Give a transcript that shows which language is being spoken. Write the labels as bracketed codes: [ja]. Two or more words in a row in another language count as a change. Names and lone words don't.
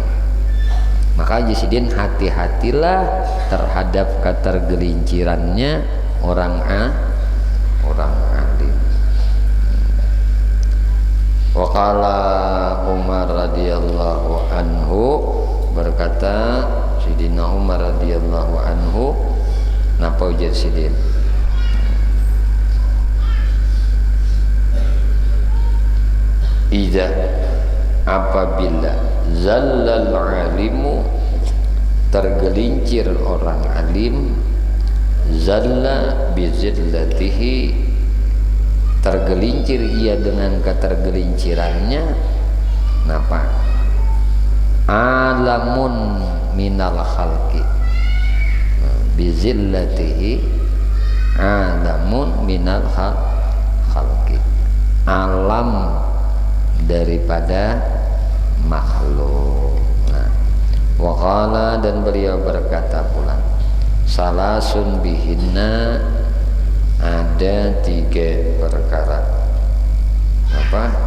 [bjn] Maka jasidin hati-hatilah terhadap ketergelincirannya orang alim. [ar] وقال عمر رضي الله عنه, [bjn] berkata Sidina Umar [ar] رضي الله عنه, [bjn] napa ujar sidin? Idza, apabila [ar] زل العالم, [bjn] tergelincir orang alim, [ar] زل بزلته, [bjn] tergelincir ia dengan ketergelincirannya. Napa? [ar] عالم من الخلق، بزلته عالم من الخلق, [bjn] alam daripada makhluk. Nah, waqala dan beliau berkata pula, [ar] ثلاث بهن, [bjn] ada 3 perkara. Apa?